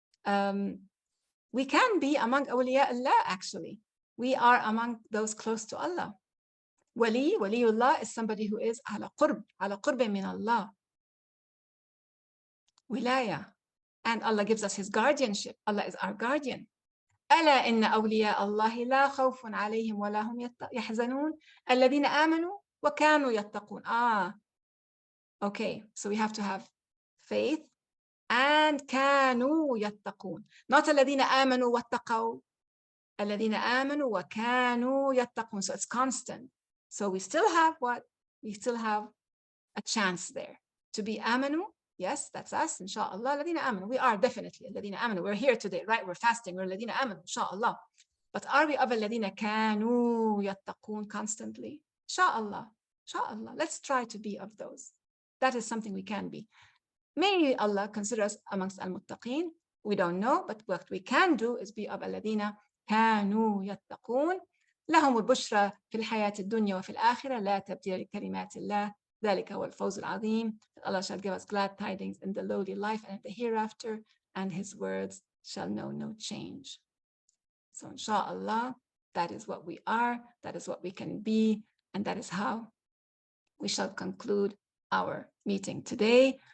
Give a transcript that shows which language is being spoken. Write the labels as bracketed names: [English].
[English] We can be among awliya Allah, actually. We are among those close to Allah. Waliullah is somebody who is [Arabic] ala qurb min Allah. [English] Wilaya. And Allah gives us his guardianship. Allah is our guardian. [Arabic] ألا إن أولياء الله لا خوف عليهم ولا هم يحزنون الذين آمنوا وكانوا يتقون. [English] Okay, so we have to have faith and [Arabic] كانوا يتقون. [English] Not [Arabic] الذين آمنوا واتقوا. الذين آمنوا وكانوا يتقون. [English] So it's constant. So we still have what? We still have a chance there to be آمنوا. Yes, that's us, inshallah. [Arabic] الذين آمنوا. [English] We are definitely [Arabic] الذين آمنوا. [English] We're here today, right? We're fasting. We're [Arabic] الذين آمنوا, [English] inshallah. But are we of [Arabic] الذين كانوا يتقون [English] constantly? Inshallah. Inshallah. Let's try to be of those. That is something we can be. May Allah consider us amongst al-muttaqeen. We don't know, but what we can do is be of [Arabic] الذين كانوا يتقون. لهم البشرى في الحياة الدنيا وفي الآخرة لا تبديل لكلمات الله ذلك هو الفوز العظيم. [English] Allah shall give us glad tidings in the lowly life and in the hereafter, and His words shall know no change. So inshallah, that is what we are, that is what we can be, and that is how we shall conclude our meeting today.